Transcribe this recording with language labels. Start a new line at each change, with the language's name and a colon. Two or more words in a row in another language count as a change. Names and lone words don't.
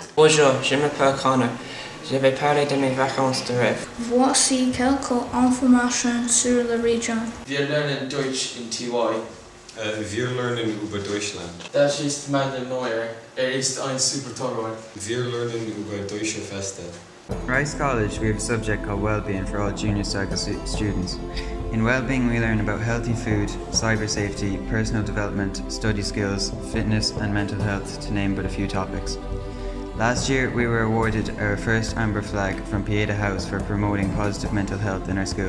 French: Bonjour, je m'appelle Connor. Je vais parler de mes vacances de rêve. Voici quelques informations sur la région.
German: Wir lernen Deutsch in TY. Wir lernen über Deutschland. Das ist meine Neuer. Ist ein super toller. Wir lernen über deutsche Feste.
English: Rice College, we have a subject called Wellbeing for all junior cycle students. In Wellbeing, we learn about healthy food, cyber safety, personal development, study skills, fitness and mental health, to name but a few topics. Last year, we were awarded our first Amber Flag from Pieta House for promoting positive mental health in our school.